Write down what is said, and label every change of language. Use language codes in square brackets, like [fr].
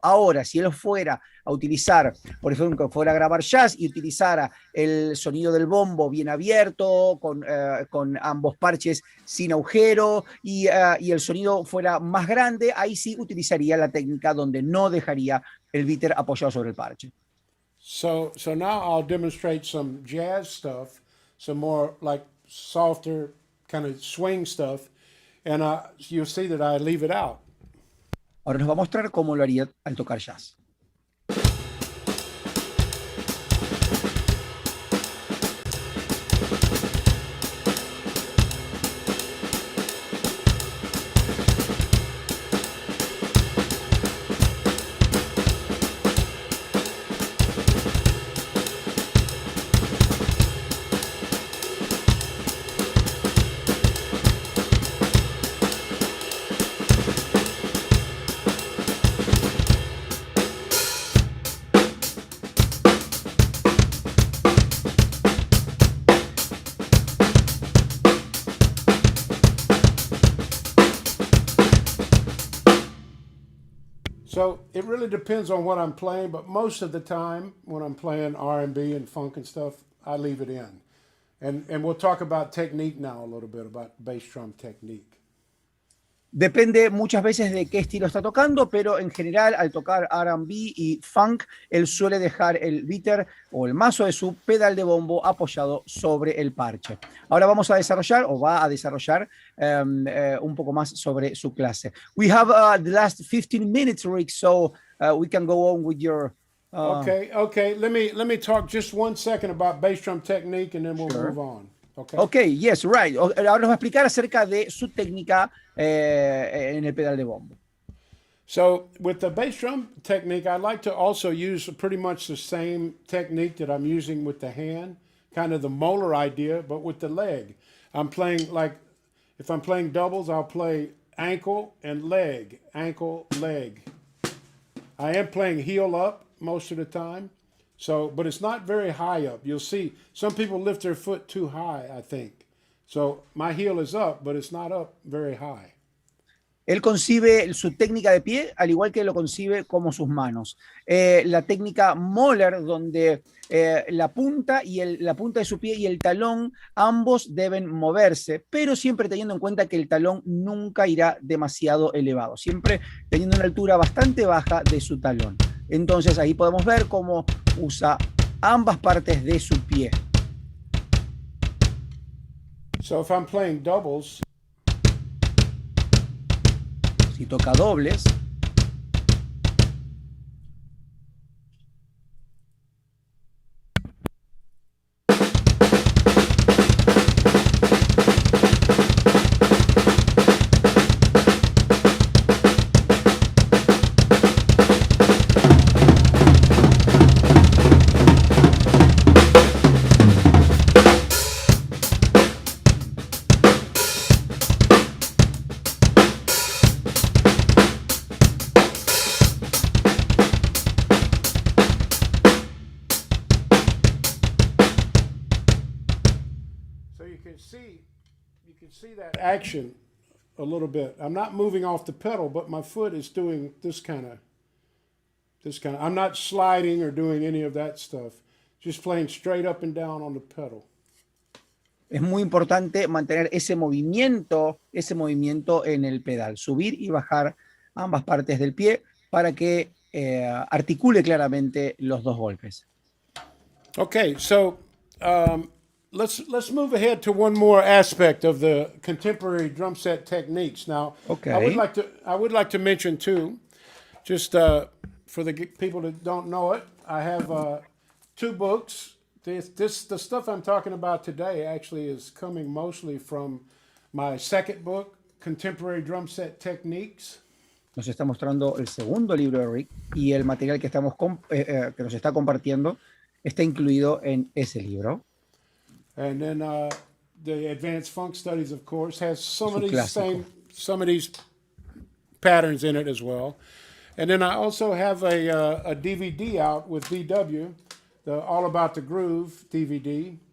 [es] Ahora, si él fuera a utilizar, por ejemplo, fuera a grabar jazz y utilizara el sonido del bombo bien abierto, con ambos parches sin agujero y el sonido fuera más grande, ahí sí utilizaría la técnica donde no dejaría el bitter apoyado sobre el parche. [en] So now I'll demonstrate some jazz stuff, some more like softer kind of swing stuff, and you'll see that I leave it out. [es] Ahora nos va a mostrar cómo lo haría al tocar jazz. [en] So it really depends on what I'm playing, but most of the time when I'm playing R&B and funk and stuff, I leave it in. And we'll talk about technique now a little bit, about bass drum technique. [es] Depende muchas veces de qué estilo está tocando, pero en general al tocar R&B y funk, él suele dejar el bitter o el mazo de su pedal de bombo apoyado sobre el parche. Ahora vamos a desarrollar, o va a desarrollar, un poco más sobre su clase. [en] We have the last 15 minutes, Rick, so we can go on with your... Okay. Let me talk just 1 second about bass drum technique, and then we'll move on. Okay, yes, right. [es] Ahora nos va a explicar acerca de su técnica en el pedal de bombo. [en] So with the bass drum technique, I like to also use pretty much the same technique that I'm using with the hand, kind of the molar idea, but with the leg. I'm playing like, if I'm playing doubles, I'll play ankle and leg, ankle, leg. I am playing heel up most of the time. So, but it's not very high up. You'll see some people lift their foot too high, I think. So my heel is up, but it's not up very high. [es] Él concibe su técnica de pie al igual que lo concibe como sus manos. La técnica Moller, donde la punta la punta de su pie y el talón, ambos deben moverse, pero siempre teniendo en cuenta que el talón nunca irá demasiado elevado, siempre teniendo una altura bastante baja de su talón. Entonces ahí podemos ver cómo usa ambas partes de su pie. [en] So if I'm playing doubles, [es] si toca dobles, [en] you can see that action a little bit. I'm not moving off the pedal, but my foot is doing this kind of. I'm not sliding or doing any of that stuff. Just playing straight up and down on the pedal. [es] Es muy importante mantener ese movimiento en el pedal, subir y bajar ambas partes del pie para que articule claramente los dos golpes. [en] Okay, so let's move ahead to one more aspect of the contemporary drum set techniques. Now, okay. I would like to mention too, just for the people that don't know it, I have two books. The stuff I'm talking about today actually is coming mostly from my second book, Contemporary Drum Set Techniques. [es] Nos está mostrando el segundo libro de Rick y el material que que nos está compartiendo está incluido en ese libro. [en] And then the Advanced Funk Studies, of course, has some of these patterns in it as well. And then I also have a DVD out with VW, the All About the Groove DVD.